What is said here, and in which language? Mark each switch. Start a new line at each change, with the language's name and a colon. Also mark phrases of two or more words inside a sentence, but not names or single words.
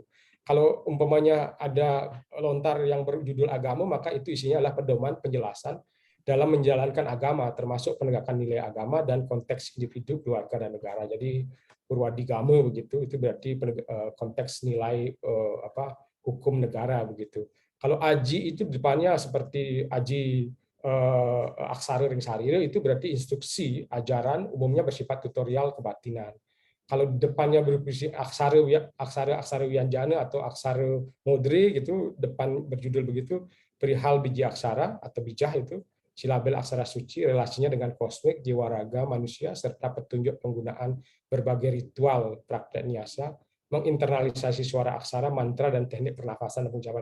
Indonesian: Kalau umpamanya ada lontar yang berjudul agama, maka itu isinya adalah pedoman penjelasan dalam menjalankan agama, termasuk penegakan nilai agama dan konteks individu, keluarga, dan negara. Jadi Purwadigama begitu, itu berarti konteks nilai hukum negara begitu. Kalau aji itu depannya seperti aji aksara ring sarira itu berarti instruksi ajaran umumnya bersifat tutorial kebatinan. Kalau depannya berisi aksara wianjana atau aksara modri gitu, depan berjudul begitu, perihal biji aksara atau bijah itu, silabel aksara suci, relasinya dengan kosmik, jiwa raga manusia, serta petunjuk penggunaan berbagai ritual praktek niasa, menginternalisasi suara aksara, mantra, dan teknik pernafasan dan pengucapan.